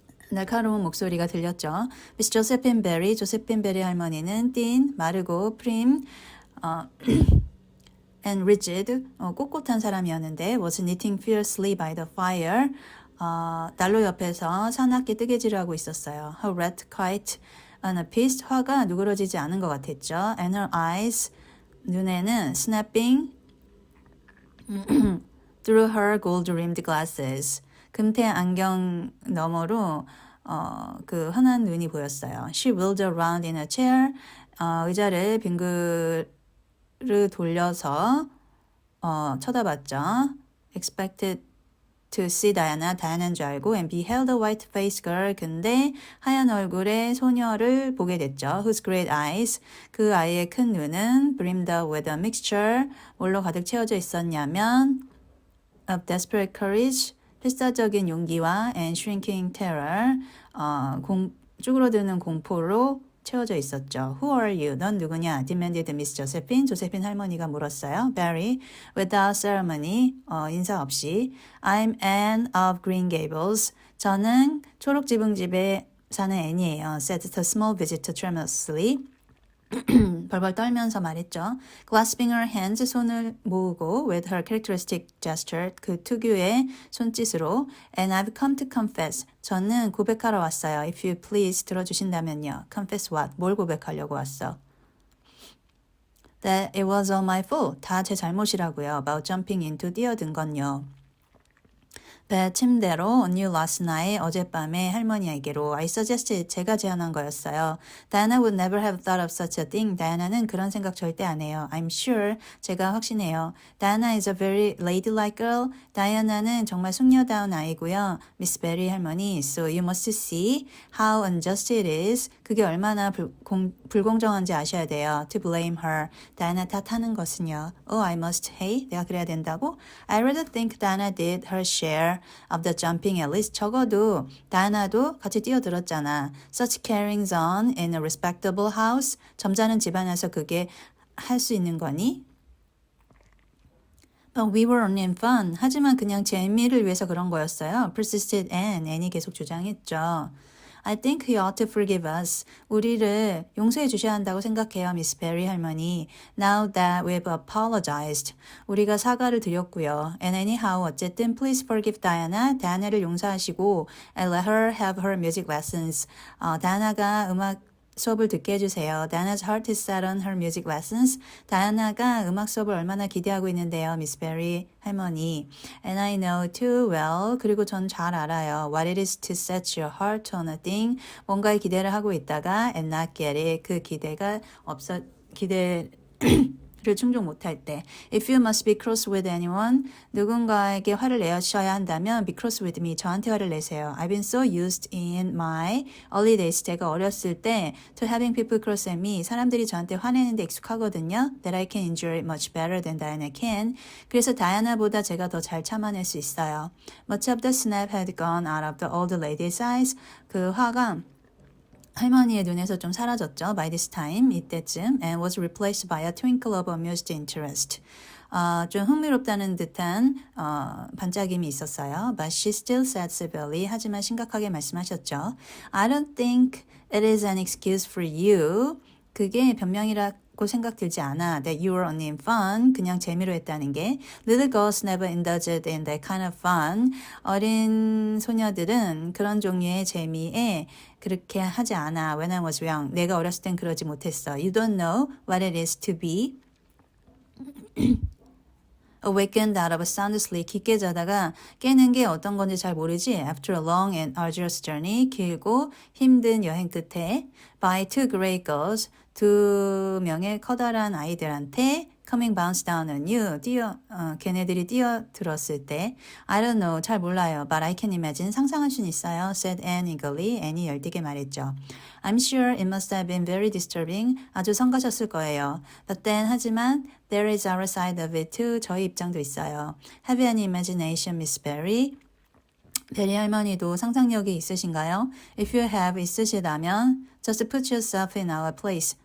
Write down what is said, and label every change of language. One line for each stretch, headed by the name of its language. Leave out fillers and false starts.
Korean: 날카로운 목소리가 들렸죠.
English: Miss Josephine Barry,
Korean: 조세핀 베리 할머니는
English: thin,
Korean: 마르고,
English: prim, and rigid,
Korean: 꼿꼿한 사람이었는데
English: was knitting fiercely by the fire.
Korean: 난로 옆에서 사납게 뜨개질을 하고 있었어요.
English: Her red quite unappeased,
Korean: 화가 누그러지지 않은 것 같았죠.
English: And her eyes,
Korean: 눈에는
English: snapping through her gold-rimmed glasses.
Korean: 금태 안경 너머로 그 환한 눈이 보였어요.
English: She wheeled around in a chair.
Korean: 의자를 빙그르 돌려서 쳐다봤죠.
English: Expected to see Diana,
Korean: 다이아나인 줄 알고
English: and beheld a white-faced girl.
Korean: 근데 하얀 얼굴의 소녀를 보게 됐죠.
English: Whose great eyes,
Korean: 그 아이의 큰 눈은
English: brimmed with a mixture,
Korean: 뭘로 가득 채워져 있었냐면
English: of desperate courage,
Korean: 필사적인 용기와
English: and shrinking terror,
Korean: 쭈그러드는 공포로 채워져 있었죠.
English: Who are you?
Korean: 넌 누구냐?
English: demanded Miss Josephine.
Korean: 조세핀 할머니가 물었어요.
English: Barry, without ceremony,
Korean: 인사 없이.
English: I'm Anne of Green Gables.
Korean: 저는 초록지붕집에 사는 앤이에요.
English: said the small visitor tremulously.
Korean: 벌벌 떨면서 말했죠.
English: Clasping her hands,
Korean: 손을 모으고
English: with her characteristic gesture,
Korean: 그 특유의 손짓으로
English: And I've come to confess.
Korean: 저는 고백하러 왔어요.
English: If you please
Korean: 들어주신다면요.
English: Confess what?
Korean: 뭘 고백하려고 왔어?
English: That it was all my fault.
Korean: 다 제 잘못이라고요.
English: About jumping into
Korean: 뛰어든 건요. 배 침대로
English: on you last night
Korean: 어젯밤에 할머니에게로
English: I suggested
Korean: 제가 제안한 거였어요.
English: Diana would never have thought of such a thing.
Korean: 다이아나는 그런 생각 절대 안 해요.
English: I'm sure
Korean: 제가 확신해요.
English: Diana is a very ladylike girl.
Korean: 다이아나는 정말 숙녀다운 아이고요.
English: Miss Barry
Korean: 할머니,
English: so you must see how unjust it is.
Korean: 그게 얼마나 불공정한지 아셔야 돼요.
English: To blame her.
Korean: 다이아나 탓하는 것은요.
English: Oh, I must.
Korean: Hey, 내가 그래야 된다고?
English: I rather think Diana did her share of the jumping at least.
Korean: 적어도 다이아나도 같이 뛰어들었잖아.
English: Such carryings on in a respectable house.
Korean: 점잖은 집안에서 그게 할 수 있는 거니?
English: But we were only in fun.
Korean: 하지만 그냥 재미를 위해서 그런 거였어요.
English: Persisted Anne.
Korean: 앤이 계속 주장했죠.
English: I think you ought to forgive us.
Korean: 우리를 용서해 주셔야 한다고 생각해요, Miss Barry 할머니.
English: Now that we've apologized.
Korean: 우리가 사과를 드렸고요.
English: And anyhow,
Korean: 어쨌든
English: please forgive Diana.
Korean: 다이아나를 용서하시고
English: and let her have her music lessons.
Korean: 다이아나가 음악 수업을 듣게 해주세요.
English: Diana's heart is set on her music lessons.
Korean: 다이아나가 음악 수업을 얼마나 기대하고 있는데요, Miss Barry 할머니.
English: And I know too well.
Korean: 그리고 전 잘 알아요.
English: What it is to set your heart on a thing.
Korean: 뭔가에 기대를 하고 있다가
English: and not get it.
Korean: 그 기대가 기대를 충족 못할 때.
English: If you must be cross with anyone,
Korean: 누군가에게 화를 내셔야 한다면
English: be cross with me.
Korean: 저한테 화를 내세요.
English: I've been so used in my early days.
Korean: 제가 어렸을 때
English: to having people cross at me.
Korean: 사람들이 저한테 화내는데 익숙하거든요.
English: That I can endure it much better than Diana can.
Korean: 그래서 다이아나보다 제가 더 잘 참아낼 수 있어요.
English: Much of the snap had gone out of the old lady's eyes.
Korean: 그 화가 할머니의 눈에서 좀 사라졌죠.
English: By this time,
Korean: 이때쯤,
English: and was replaced by a twinkle of amused interest.
Korean: 좀 흥미롭다는 듯한 반짝임이 있었어요.
English: But she still said severely.
Korean: 하지만 심각하게 말씀하셨죠.
English: I don't think it is an excuse for you.
Korean: 그게 변명이라고 생각 들지 않아.
English: That you were only in fun.
Korean: 그냥 재미로 했다는 게.
English: Little girls never indulged in that kind of fun.
Korean: 어린 소녀들은 그런 종류의 재미에 그렇게 하지 않아.
English: When I was young.
Korean: 내가 어렸을 땐 그러지 못했어.
English: You don't know what it is to be awakened out of a sound sleep.
Korean: 깊게 자다가 깨는 게 어떤 건지 잘 모르지.
English: After a long and arduous journey.
Korean: 길고 힘든 여행 끝에
English: by two great girls.
Korean: 두 명의 커다란 아이들한테
English: coming bounce down on you.
Korean: 걔네들이 뛰어들었을 때
English: I don't know.
Korean: 잘 몰라요.
English: But I can imagine.
Korean: 상상할 수는 있어요.
English: said Anne eagerly.
Korean: Anne이 열띠게 말했죠.
English: I'm sure it must have been very disturbing.
Korean: 아주 성가셨을 거예요.
English: But then
Korean: 하지만
English: there is our side of it too.
Korean: 저희 입장도 있어요.
English: Have you any imagination, Miss Barry?
Korean: 베리 할머니도 상상력이 있으신가요?
English: If you have
Korean: 있으시다면
English: just put yourself in our place.